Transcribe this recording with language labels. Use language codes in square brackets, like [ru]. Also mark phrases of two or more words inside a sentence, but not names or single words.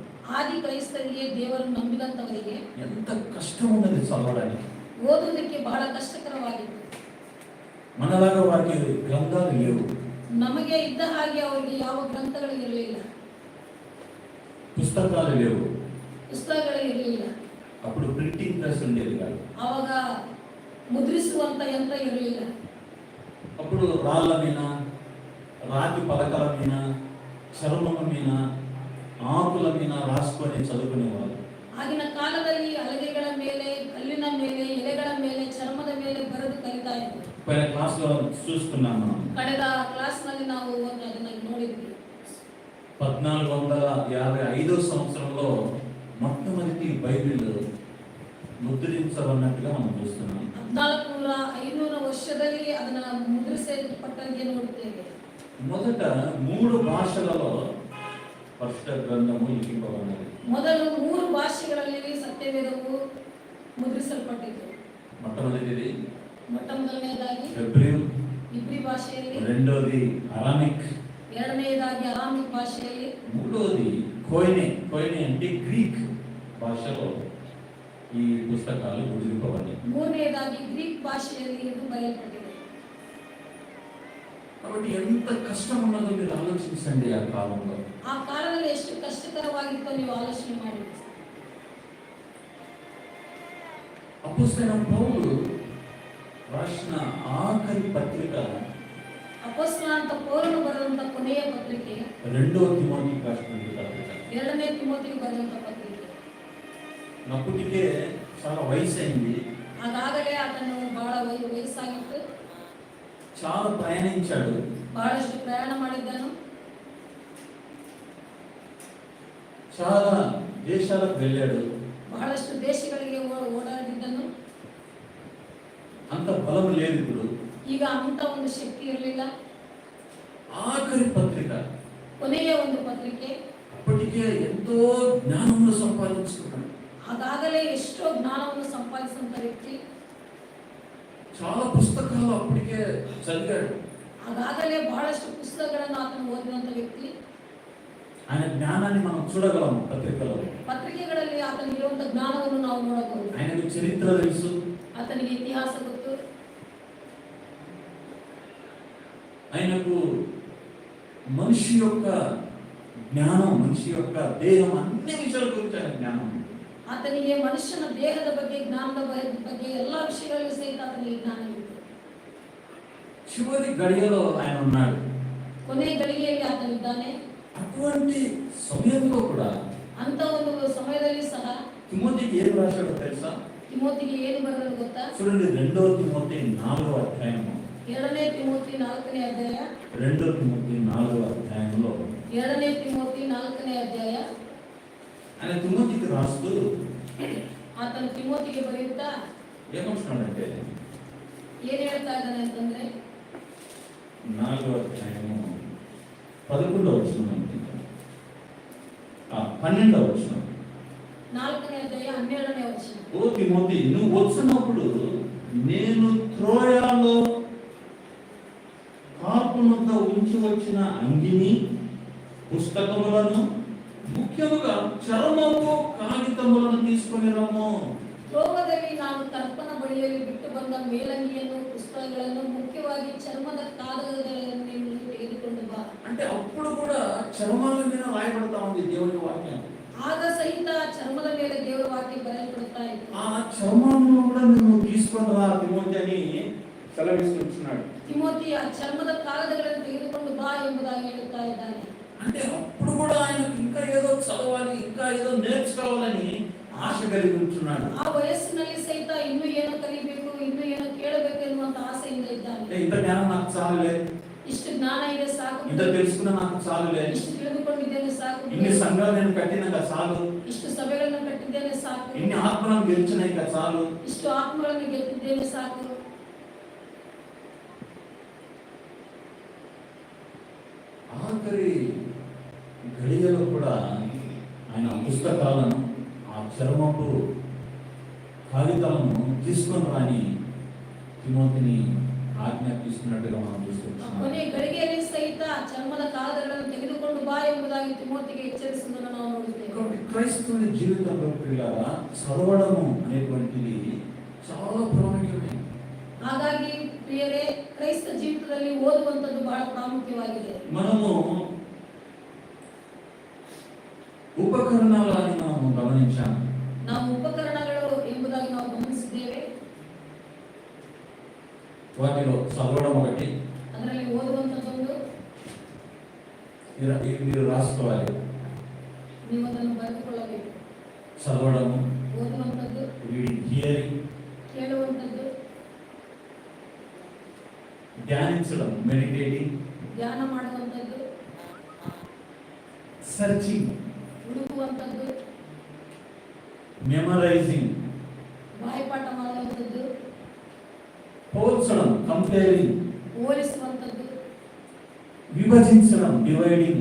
[kn] ಆದಿ ಕ್ರೈಸ್ತರಿಗೆ ದೇವರನ್ನು ನಂಬಿದಂತವರಿಗೆ [te] ఎంత కష్టం ఉన్నది చదవడానికి. [kn] ಓದುವುದಕ್ಕೆ ಬಹಳ ಕಷ್ಟಕರವಾಗಿತ್ತು. [te] మనలాగా వారికి గ్రంథాలు లేవు, [kn] ನಮಗೆ ಇದ್ದ ಹಾಗೆ ಅವರಿಗೆ ಯಾವ ಗ್ರಂಥಗಳು ಇರಲಿಲ್ಲ, [te] పుస్తకాలు లేవు, [kn] ಪುಸ್ತಕಗಳು ಇರಲಿಲ್ಲ. [te] అప్పుడు [en] printing press [te] ఉండేది కాదు. [kn] ಆವಾಗ ಮುದ್ರಿಸುವಂತ ಯಂತ್ರ ಇರಲಿಲ್ಲ. [te] అప్పుడు రాళ్ళ మీద, రాతి పలకల మీద, చర్మం మీద, ఆకుల మీద రాసుకొని చదువుకునేవారు. [kn] ಆಗಿನ ಕಾಲದಲ್ಲಿ ಹಲಗೆಗಳ ಮೇಲೆ, ಕಲ್ಲಿನ ಮೇಲೆ, ಎಲೆಗಳ ಮೇಲೆ, ಚರ್ಮದ ಮೇಲೆ ಬರೆದು ಕಲಿತಾ ಇದ್ರು. [te] పైన క్లాస్ లో చూస్తున్నాం మనం. [kn] ಕಳೆದ ಕ್ಲಾಸ್ ನಲ್ಲಿ ನಾವು ಅದನ್ನ ನೋಡಿದ್ವಿ. [te] 1455 సంవత్సరంలో మొట్టమొదటి బైబిల్ ముద్రించబడినట్టుగా మనం చూస్తున్నాం. [kn] 1400 ವರ್ಷದಲ್ಲಿ ಅದನ್ನ ಮುದ್ರಿಸಲ್ಪಟ್ಟಂಗೆ ನೋಡುತ್ತೇವೆ. [te] మొదట 3 భాషలలో పరిశుద్ధ గ్రంథము లిఖింపబడినది. [kn] ಮೊದಲು 3 ಭಾಷೆಗಳಲ್ಲಿ ಸತ್ಯವೇದವು ಮುದ್ರಿಸಲ್ಪಟ್ಟಿತು. [te] మొట్టమొదటిది [kn] ಮೊದಲನೇದಾಗಿ [te] ఇబ్రీ [kn] ಭಾಷೆಯಲ್ಲಿ, [te] రెండోది అరామిక్, [kn] ಎರಡನೇದಾಗಿ ಅರಾಮಿಕ್ ಭಾಷೆಯಲ್ಲಿ, [te] మూడోది కోయినే అంటే గ్రీక్ భాషలో ఈ పుస్తకాలు ముద్రింపబడ్డాయి. [kn] ಮೂರನೇದಾಗಿ ಗ್ರೀಕ್ ಭಾಷೆಯಲ್ಲಿ ಇದು ಬರೆಯಲ್ಪಟ್ಟಿದೆ. [te] కాబట్టి ఎంత కష్టం ఉన్నదో మీరు ఆలోచించండి. ఆ కాలంలో, [kn] ಆ ಕಾಲದಲ್ಲಿ ಎಷ್ಟು ಕಷ್ಟಕರವಾಗಿತ್ತು ನೀವು ಆಲೋಚನೆ ಮಾಡಿ. [te] అపోస్తలుడైన పౌలు రాసిన ఆఖరి పత్రిక, [kn] ಅಪೊಸ್ತಲನಾದ ಪೌಲನು ಬರೆದಂತ ಕೊನೆಯ ಪತ್ರಿಕೆ [te] 2వ తిమోతికి రాసిన పత్రిక. [kn] 2ನೇ ತಿಮೋತಿಗೆ ಬರೆದಂತ ಪತ್ರಿಕೆ. [te] అప్పటికే చాలా వయసు అయింది, [kn] ಅದಾಗಲೇ ಆತನು ಬಹಳ ವಯಸ್ಸಾಗಿತ್ತು, [te] చాలా ప్రయాణించాడు, [kn] ಬಹಳಷ್ಟು ಪ್ರಯಾಣ ಮಾಡಿದ್ದನು, [te] చాలా దేశాలకు వెళ్ళాడు, [kn] ಬಹಳಷ್ಟು ದೇಶಗಳಿಗೆ ಓಡಾಡಿದ್ದನು. [te] అంత బలం లేదు ఇప్పుడు. [kn] ಈಗ ಅಂತ ಒಂದು ಶಕ್ತಿ ಇರಲಿಲ್ಲ. [te] ఆఖరి పత్రిక, [kn] ಕೊನೆಯ ಒಂದು ಪತ್ರಿಕೆ. [te] అప్పటికే ఎంతో జ్ఞానమును సంపాదించుకున్నాడు, [kn] ಅದಾಗಲೇ ಎಷ್ಟೋ ಜ್ಞಾನವನ್ನು ಸಂಪಾದಿಸಿದಂತ ವ್ಯಕ್ತಿ, [te] చాలా పుస్తకాలు అప్పటికే చదివాడు, [kn] ಅದಾಗಲೇ ಬಹಳಷ್ಟು ಪುಸ್ತಕಗಳನ್ನು ಆತನು ಓದಿದಂತ ವ್ಯಕ್ತಿ. [te] ఆయన జ్ఞానాన్ని మనం చూడగలం పత్రికలో. [kn] ಪತ್ರಿಕೆಗಳಲ್ಲಿ ಆತನಿಗೆ ಇರುವಂತ ಜ್ಞಾನವನ್ನು ನಾವು ನೋಡಬಹುದು. [te] ఆయనకు చరిత్ర తెలుసు, [kn] ಆತನಿಗೆ ಇತಿಹಾಸ ಗೊತ್ತು, [te] ఆయనకు మనిషి యొక్క జ్ఞానం, మనిషి యొక్క దేహం, అన్ని విషయాల గురించి ఆయన జ్ఞానం. [kn] ಆತನಿಗೆ ಮನುಷ್ಯನ ದೇಹದ ಬಗ್ಗೆ, ಜ್ಞಾನದ ಬಗ್ಗೆ ಎಲ್ಲ ವಿಷಯಗಳಲ್ಲಿ ಸಹಿತ ಆತನಿಗೆ ಜ್ಞಾನ ಇದೆ. [te] చివరి గడియలో ఆయన ఉన్నాడు, [kn] ಕೊನೆ ಗಳಿಗೆಯಲ್ಲಿ ಆತನಿದ್ದಾನೆ. [te] అటువంటి సమయంలో కూడా [kn] ಅಂತ ಒಂದು ಸಮಯದಲ್ಲಿ ಸಹ [te] తిమోతికి ఏం రాశాడో తెలుసా? [kn] ತಿಮೋತಿಗೆ ಏನು ಬರೆದನು ಗೊತ್ತಾ? [te] చూడండి, 2వ తిమోతి 4వ అధ్యాయము, [kn] 2ನೇ ತಿಮೋತಿ 4ನೇ ಅಧ್ಯಾಯ, [te] 2వ తిమోతి 4వ అధ్యాయంలో [kn] 2ನೇ ತಿಮೋತಿ 4ನೇ ಅಧ್ಯಾಯ. [te] ఆయన తిమోతికి రాస్తూ [kn] ಆತನು ತಿಮೋತಿಗೆ ಬರೆಯುತ್ತಾ [te] ఏమంటున్నాడంటే, [kn] ಏನ್ ಹೇಳ್ತಾ ಇದ್ದಾನೆ ಅಂತಂದ್ರೆ, [te] 4వ అధ్యాయము 11వ వచనం, 12వ వచనం. [kn] 4ನೇ ಅಧ್ಯಾಯ 12ನೇ ವಚನ. [te] ఓ తిమోతి, నువ్వు వచ్చినప్పుడు నేను త్రోయలో కాపునంత ఉంచి వచ్చిన అంగిని, పుస్తకములను, ముఖ్యముగా చర్మము, కాగితములను తీసుకొని రమ్ము. [kn] ರೋಗದಲ್ಲಿ ನಾನು ತರ್ಪಣ ಬಳಿಯಲ್ಲಿ ಬಿಟ್ಟು ಬಂದ ಮೇಲಂಗಿಯನ್ನು, ಪುಸ್ತಕಗಳನ್ನು, ಮುಖ್ಯವಾಗಿ ಚರ್ಮದ ಕಾಗದಗಳನ್ನು ತೆಗೆದುಕೊಂಡು ಬಾ. [te] అంటే అప్పుడు కూడా చర్మాల మీద రాయబడతా ఉంది దేవుని వాక్యం. [kn] ಆಗ ಸಹಿತ ಚರ್ಮದ ಮೇಲೆ ದೇವರ ವಾಕ್ಯ ಬರೆಯಲ್ಪಡುತ್ತಾ ಇತ್ತು. [te] ఆ చర్మాలను కూడా నువ్వు తీసుకొని రా తిమోతి అని సెలవిస్తున్నాడు. [kn] ತಿಮೋತಿ ಆ ಚರ್ಮದ ಕಾಗದಗಳನ್ನು ತೆಗೆದುಕೊಂಡು ಬಾ ಎಂಬುದಾಗಿ ಹೇಳುತ್ತಾ ಇದ್ದಾನೆ. [te] అంటే అప్పుడు కూడా ఆయనకు ఇంకా ఏదో చదవాలి, ఇంకా ఏదో నేర్చుకోవాలని ఆశ కలిగి ఉంటున్నాడు. [kn] ಆ ವಯಸ್ಸಿನಲ್ಲಿ ಸಹಿತ ಇನ್ನೂ ಏನೋ ಕಲಿಬೇಕು, ಇನ್ನೂ ಏನೋ ಕೇಳಬೇಕು ಎನ್ನುವಂತ ಆಸೆಯಿಂದ ಇದ್ದಾನೆ. [te] ఇంత జ్ఞానం నాకు చాలులే, [kn] ಇಷ್ಟು ಜ್ಞಾನ ಇದೆ ಸಾಕು, [te] ఇంత తెలుసుకున్న నాకు చాలులే, [kn] ಇಷ್ಟು ತಿಳಿದುಕೊಂಡಿದ್ದೇನೆ ಸಾಕು, [te] ఇన్ని సంఘాలు నేను కట్టినాక చాలు, [kn] ಇಷ್ಟು ಸಭೆಗಳನ್ನು ಕಟ್ಟಿದ್ದೇನೆ ಸಾಕು, [te] ఇన్ని ఆత్మలను గెలిచినాక చాలు, [kn] ಇಷ್ಟು ಆತ್ಮಗಳನ್ನು ಗೆದ್ದಿದ್ದೇನೆ ಸಾಕು. [te] ఆఖరి గడియలో కూడా ఆయన పుస్తకాలను, ఆ చర్మపు కాగితాలను తీసుకొని రాని తిమోతిని ఆజ్ఞాపిస్తున్నట్టుగా మనం చూస్తున్నాం. [kn] ಕೊನೆ ಗಳಿಗೆಯಲ್ಲಿ ಸಹಿತ ಚರ್ಮದ ಕಾಗದಗಳನ್ನು ತೆಗೆದುಕೊಂಡು ಬಾ ಎಂಬುದಾಗಿ ತಿಮೋತಿಗೆ ಎಚ್ಚರಿಸುವುದನ್ನು ನಾವು ನೋಡುತ್ತೇವೆ. [te] క్రైస్తవుని జీవితంలో పిల్లల చదవడము అనేటువంటిది చాలా ప్రాముఖ్యమే. [kn] ಹಾಗಾಗಿ ಪ್ರಿಯರೇ, ಕ್ರೈಸ್ತ ಜೀವಿತದಲ್ಲಿ ಓದುವಂಥದ್ದು ಬಹಳ ಪ್ರಾಮುಖ್ಯವಾಗಿದೆ. [te] మనము ఉపకరణాలని మనము గమనించాము. [kn] ನಾವು ಉಪಕರಣಗಳು ಎಂಬುದಾಗಿ ನಾವು ಗಮನಿಸಿದ್ದೇವೆ. [te] వాటిలో చదవడం ఒకటి, [kn] ಅದರಲ್ಲಿ ಓದುವಂಥದ್ದೊಂದು, [te] మీరు రాసుకోవాలి. [kn] ನೀವು ಅದನ್ನು ಬರೆದುಕೊಳ್ಳಬೇಕು. [te] చదవడము, [kn] ಓದುವಂಥದ್ದು, [en] reading, hearing, [kn] ಕೇಳುವಂಥದ್ದು, [te] ధ్యానించడం, మెడిటేటింగ్, [kn] ಧ್ಯಾನ ಮಾಡುವಂಥದ್ದು, [te] సర్చింగ్, [kn] ಹುಡುಕುವಂಥದ್ದು, [te] మెమరైజింగ్, [kn] ಬಾಯಿಪಾಠ ಮಾಡುವಂಥದ್ದು, [te] పోల్చడం, కంపేరింగ్, [kn] ಹೋಲಿಸುವಂಥದ್ದು, [te] విభజించడం, డివైడింగ్,